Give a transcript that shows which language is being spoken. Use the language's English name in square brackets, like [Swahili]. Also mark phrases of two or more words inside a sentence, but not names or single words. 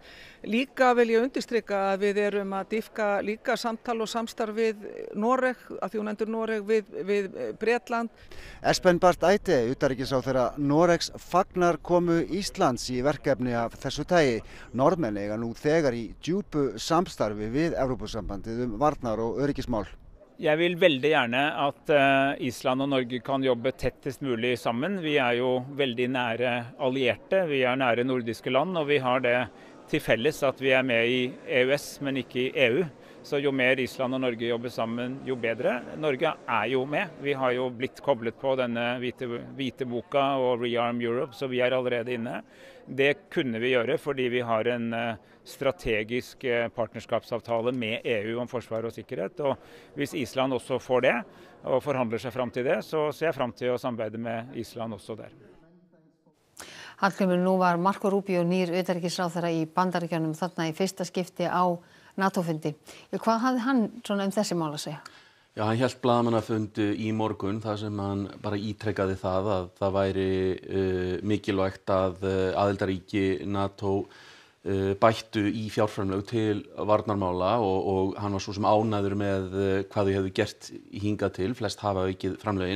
[Icelandic] Líka vil ég undirstrika að við erum að dýpka líka samtal og samstarf við Noreg, að því hún endur Noreg við Bretland. Espen Barth Eide, utanríkisráðherra Noregs, fagnar komu Íslands í verkefni af þessu tagi. Norðmenn eiga nú þegar í djúpu samstarfi við Evrópusambandið varnar- og öryggismál. [Norwegian] Jeg vil veldig gjerne at Island og Norge kan jobbe tettest mulig sammen. Vi er jo veldig nære allierte, vi er nære nordiske land, og vi har det til felles at vi er med i EØS, men ikke i EU. Så jo mer Island og Norge jobber sammen, jo bedre. Norge er jo med. Vi har jo blitt koblet på denne hvite boka og Rearm Europe, så vi er allerede inne. Det kunne vi gjøre fordi vi har en strategisk partnerskapsavtale med EU om forsvar og sikkerhet. Og hvis Island også får det, og forhandler seg fram til det, så ser jeg fram til å samarbeide med Island også der. [Icelandic] Hallgrímur, nú var Marco Rubio nýr utanríkisráðherra í Bandaríkjunum þarna í fyrsta skipti á NATO-fundi. Hvað hafði hann svona þessi mál að segja? Já, hann hélt blaðamannafund í morgun þar sem hann bara ítrekkaði það að það væri mikilvægt að aðildarríki NATO bættu í fjárframlög til varnarmála og hann var svo sem ánægður með hvað þau hefðu gert hingað til, flest hafa aukið framlögin.